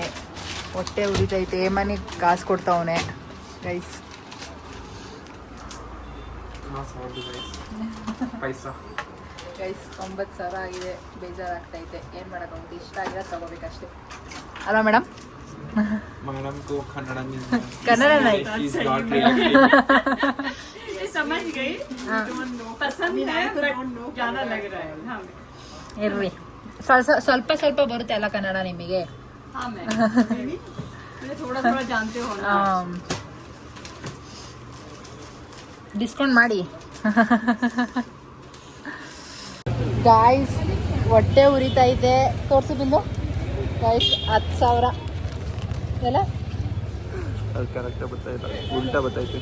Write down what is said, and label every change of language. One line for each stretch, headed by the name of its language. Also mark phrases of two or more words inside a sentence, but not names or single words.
Kannada: ಹೊಟ್ಟೆ ಉರಿತೈತೆ, ಮನೆಗೆ ಕಾಸು ಕೊಡ್ತಾವನೆ ಗೈಸ್. ಪೈಸಾ ಗೈಸ್ 9,000 ಆಗಿದೆ, ಬೇಜಾರಾಗ್ತೈತೆ. ಏನು ಮಾಡೋಕ್ಕಾಗುತ್ತೆ, ಇಷ್ಟ ಆಗಿರೋ ತಗೋಬೇಕಷ್ಟೇ ಅಲ್ವಾ ಮೇಡಮ್?
Hindi: मैडम को कन्नड़ में कन्नड़ नहीं
English: She's not reacting.
Hindi: ये समझ गई, पसंद है बट ज्यादा लग रहा है. हाँ
Kannada: ಇರ್ರಿ, ಸ್ವಲ್ಪ ಸ್ವಲ್ಪ ಬರುತ್ತೆ ಅಲ್ಲ ಕನ್ನಡ ನಿಮಗೆ?
Hindi: हाँ मैं थोड़ा थोड़ा जानते हो ना.
Kannada: ಡಿಸ್ಕೌಂಟ್ ಮಾಡಿ. ಗಾಯ್ಸ್ ಹೊಟ್ಟೆ ಉರಿತೈತೆ. ತೋರಿಸಿ ಬಿಲ್ಲು ಗಾಯ್ಸ್. 10,000 ಎಲ್ಲ ಅದು ಕರೆಕ್ಟ್ ಗೊತ್ತಾಯ್ತು, ಉಲ್ಟಾ ಗೊತ್ತಾಯ್ತು.